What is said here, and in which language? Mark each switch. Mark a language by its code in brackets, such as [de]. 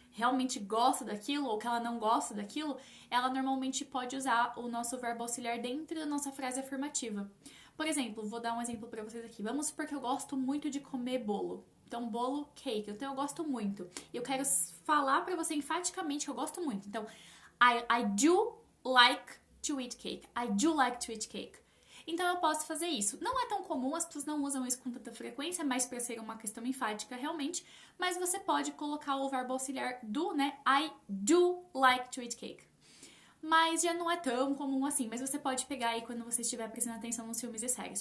[pt] realmente gosta daquilo ou que ela não gosta daquilo, ela normalmente pode usar o nosso verbo auxiliar dentro da nossa frase afirmativa. Por exemplo, vou dar um exemplo pra vocês aqui. Vamos supor que eu gosto muito de comer bolo. Então, bolo, cake. Então, eu gosto muito. E eu quero falar pra você enfaticamente que eu gosto muito. Então, [en] I do like to eat cake. I do like to eat cake. [pt] Então, eu posso fazer isso. Não é tão comum, as pessoas não usam isso com tanta frequência, mas para ser uma questão enfática realmente. Mas você pode colocar o verbo auxiliar do, né? [en] I do like to eat cake. [pt] Mas já não é tão comum assim. Mas você pode pegar aí quando você estiver prestando atenção nos filmes e séries.